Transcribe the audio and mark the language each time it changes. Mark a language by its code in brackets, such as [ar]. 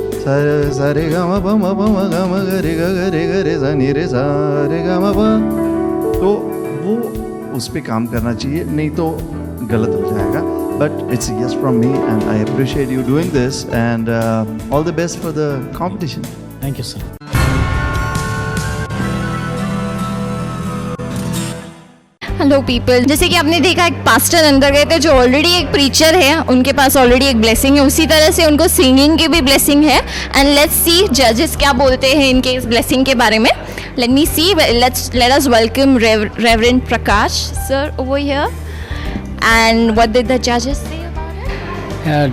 [hi] सारे गा मा प म गा म ग रे सा नी रे सा रे गा मा प, तो वो उस पर काम करना चाहिए, नहीं तो गलत हो जाएगा. [en] But it's a yes from me and I appreciate you doing this and all the best for the competition. Thank you sir. [hi] Hello people, जैसे कि आपने देखा एक पास्टर अंदर गए थे जो ऑलरेडी एक प्रीचर है, उनके पास ऑलरेडी एक ब्लेसिंग है, उसी तरह से उनको सिंगिंग की भी ब्लेसिंग है. [en] and let's see [hi] जजेस क्या बोलते हैं इनके इस ब्लेसिंग के बारे में. [en] Let me see, let us welcome Reverend Prakash sir over here. And what did the judges say about it?